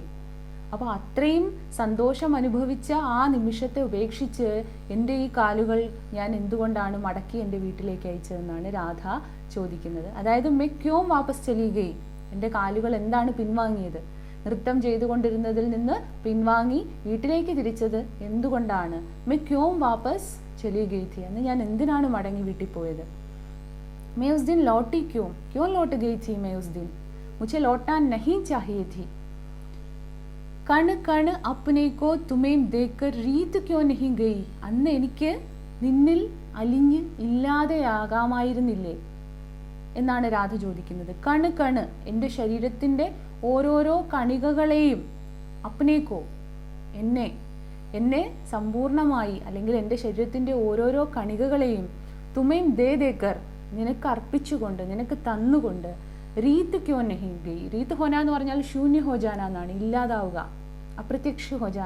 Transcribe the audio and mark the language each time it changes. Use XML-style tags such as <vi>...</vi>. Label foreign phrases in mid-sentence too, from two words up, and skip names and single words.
<ml>അപ്പോൾ അത്രയും സന്തോഷം അനുഭവിച്ച ആ നിമിഷത്തെ ഉപേക്ഷിച്ച് എൻ്റെ ഈ കാലുകൾ ഞാൻ എന്തുകൊണ്ടാണ് മടക്കി എൻ്റെ വീട്ടിലേക്ക് അയച്ചതെന്നാണ് രാധ ചോദിക്കുന്നത്. അതായത്</ml> <hi>मैं क्यों वापस चली गई,</hi> <ml>എൻ്റെ കാലുകൾ എന്താണ് പിൻവാങ്ങിയത്? നൃത്തം ചെയ്തുകൊണ്ടിരുന്നതിൽ നിന്ന് പിൻവാങ്ങി വീട്ടിലേക്ക് തിരിച്ചത് എന്തുകൊണ്ടാണ്?</ml> <hi>मैं क्यों वापस चली गई थी,</hi> <ml>അന്ന് ഞാൻ എന്തിനാണ് മടങ്ങി വീട്ടിൽ പോയത്?</ml> <hi>मैं उस दिन लौटी क्यों लौट गई थी मैं उस दिन, मुझे लौटना नहीं चाहिए थी. कण कण अपने को तुम्हें देखकर रीत क्यों नहीं गई,</hi> <ml>അന്ന് എനിക്ക് നിന്നിൽ അലിഞ്ഞ് ഇല്ലാതെയാകാമായിരുന്നില്ലേ എന്നാണ് രാധ ചോദിക്കുന്നത്.</ml> <hi>कण कण,</hi> <ml>എൻ്റെ ശരീരത്തിൻ്റെ ഓരോരോ കണികകളെയും, അപ്നേക്കോ എന്നെ സമ്പൂർണമായി അല്ലെങ്കിൽ എൻ്റെ ശരീരത്തിൻ്റെ ഓരോരോ കണികകളെയും</ml> <hi>तुम्हें दे देकर,</hi> <ml>നിനക്ക് അർപ്പിച്ചുകൊണ്ട്, നിനക്ക് തന്നുകൊണ്ട്,</ml> <hi>रीत क्यों नहीं गई, रीत होना</hi> <ml>എന്ന് പറഞ്ഞാൽ</ml> <hi>शून्य हो जाना</hi> <ml>എന്നാണ്, ഇല്ലാതാവുക,</ml> <hi>अप्रत्यक्ष हो जाना.</hi>